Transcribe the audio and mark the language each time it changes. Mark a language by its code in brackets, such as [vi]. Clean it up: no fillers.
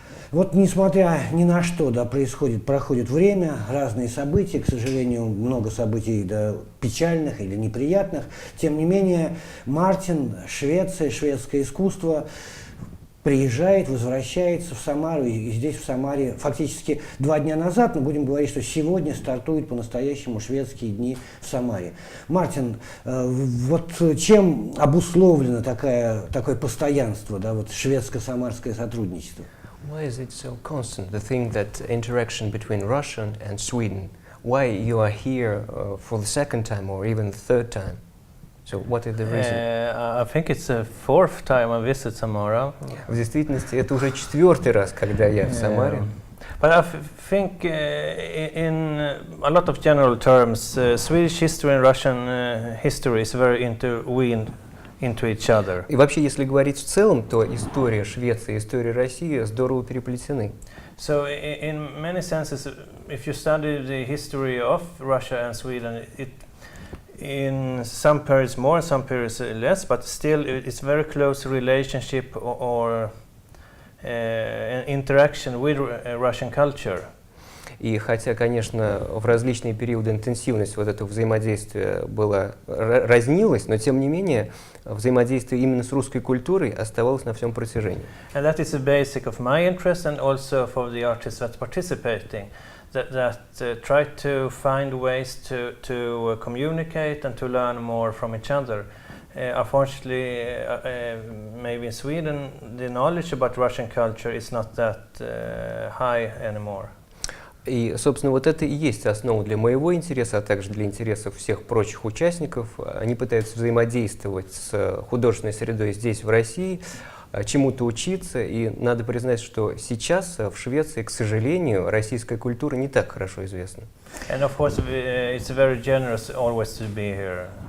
[ru] Вот несмотря ни на что, да, проходит время, разные события, к сожалению, много событий, да, печальных или неприятных, тем не менее Мартин, Швеция, шведское искусство приезжает, возвращается в Самару, и здесь в Самаре фактически 2 дня назад, но будем говорить, что сегодня стартуют по-настоящему шведские дни в Самаре. Мартин, вот чем обусловлено такое постоянство, да, вот шведско-самарское сотрудничество? [en] Why is it so constant, the thing that interaction between Russia and Sweden? Why you are here for the second time or even the third time? So what is the reason? I think it's the 4th time I visit Samara. [ru] В действительности это уже 4-й раз, когда я в Самаре. [en] But I think in a lot of general terms, Swedish history and Russian history is very intertwined into each other. [ru] И вообще, если говорить в целом, то история Швеции и история России здорово переплетены. [en] So in many senses, if you study the history of Russia and Sweden, in some periods more, some periods less, but still it's very close relationship or an interaction with Russian culture. [ru] И хотя, конечно, в различные периоды интенсивность вот этого взаимодействия разнилась, но тем не менее взаимодействие именно с русской культурой оставалось на всем протяжении. [en] And that is the basic of my interest and also for the artists that's participating, that try to find ways to communicate and to learn more from each other. Unfortunately, maybe in Sweden, the knowledge about Russian culture is not that high anymore. [ru] И, собственно, вот это и есть основа для моего интереса, а также для интересов всех прочих участников. Они пытаются взаимодействовать с художественной средой здесь, в России, чему-то учиться. И надо признать, что сейчас в Швеции, к сожалению, российская культура не так хорошо известна. [en] And of course, it's very generous always to be here.